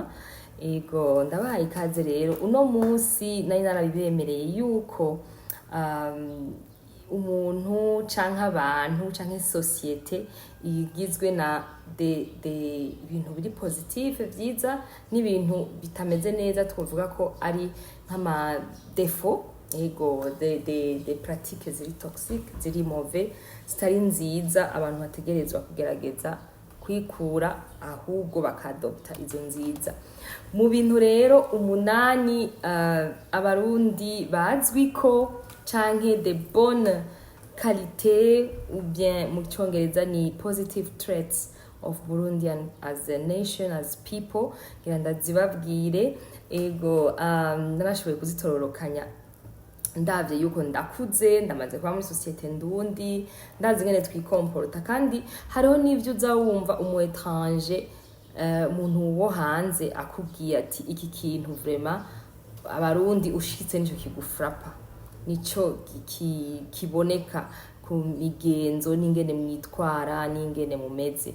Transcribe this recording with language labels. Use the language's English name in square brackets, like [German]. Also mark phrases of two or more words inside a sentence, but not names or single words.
[Rundi] Ego ndabahaye ikaze rero. Uno munsi nari narabibemereye yuko umuntu canke abantu canke societe igizwe na ibintu biri positive vyiza n'ibintu bitameze neza, twovuga ko ari nk'ama défaut. Ego [French] de pratiques [Rundi] ziri toxique, ziri mauvais, zitari nziza, abantu bategerezwa kugerageza kwikura ahubwo bakadopta izo nziza. Mu bintu rero umunani abarundi bazwi ko canke [French] de bonne qualité, ou bien [Rundi] mu cyongereza ni [English] positive traits of Burundian as a nation, as people, [Rundi] ngira ndazibabwire. Ego narashoboye kuzitororokanya ndavye yuko ndakuze, ndamaze kuba muri societe ndundi, ndazi ngene twikomporta, kandi hariho n'ivyo uza wumva umu étranger, umuntu wo hanze akubwiye ati iki kintu vraiment abarundi ushitse nico kigufrapa, nico kiboneka ku migenzo n'ingene mwitwara n'ingene mumeze.